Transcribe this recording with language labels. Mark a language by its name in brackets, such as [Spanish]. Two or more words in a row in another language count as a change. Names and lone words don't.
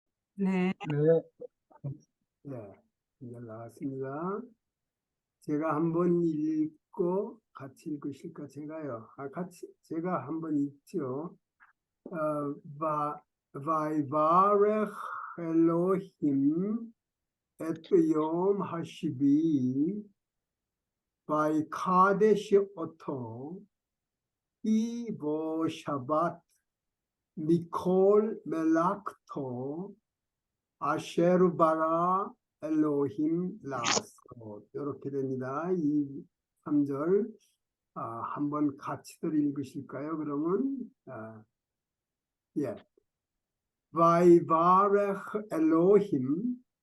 [Korean] 네, 네, 네, 이제 나왔습니다. 제가 한번 읽고 같이 읽으실까? 제가 한번 읽죠. [Hebrew] ויברך אלוהים את יום השביעי ויקדש אותו כי בו שבת מכל מלאכתו אשר ברא אלוהים לעשות 이렇게 됩니다. [Korean] 이 3절 한번 같이들 읽으실까요? 그러면 예. [Hebrew] ויברך אלוהים